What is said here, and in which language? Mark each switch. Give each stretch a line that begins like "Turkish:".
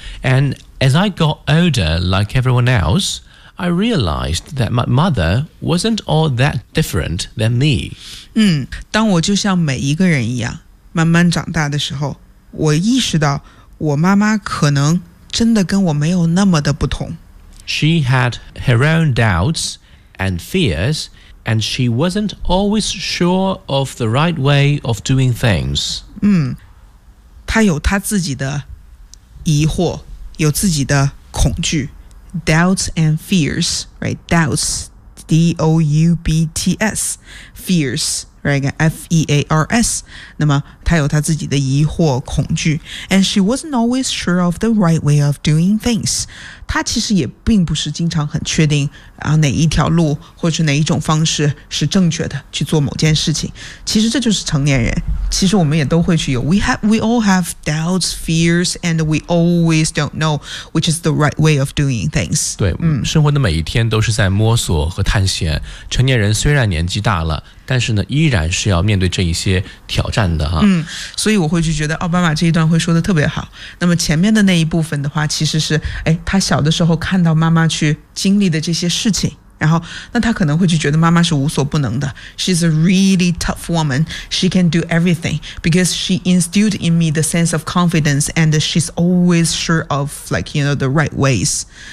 English: And as I got older, like everyone else, I realized that my mother wasn't all that different than me.
Chinese: 当我就像每一个人一样，慢慢长大的时候，我意识到我妈妈可能真的跟我没有那么的不同。
English: She had her own doubts and fears, and she wasn't always sure of the right way of doing things.
Chinese: 她有她自己的疑惑，有自己的恐惧。
English: Doubts and fears, right? Doubts, D-O-U-B-T-S, fears, right? F-E-A-R-S.
Chinese: 那么她有她自己的疑惑、恐惧。
English: And she wasn't always sure of the right way of doing things.
Chinese: 她其实也并不是经常很确定、哪一条路或者哪一种方式是正确的去做某件事情。其实这就是成年人。其实我们也都会去有
English: we all have doubts, fears, and we always don't know which is the right way of doing things.
Chinese: 对、生活的每一天都是在摸索和探险。成年人虽然年纪大了，但是呢依然是要面对这一些挑战的、所以我会去觉得奥巴马这一段会说得特别好。那么前面的那一部分的话，其实是他小的时候看到妈妈去经历的这些事情，然后那他可能会去觉得妈妈是无所不能的。
English: She's a really tough woman. She can do everything because she instilled in me the sense of confidence and she's always sure of, like, you know, the right ways.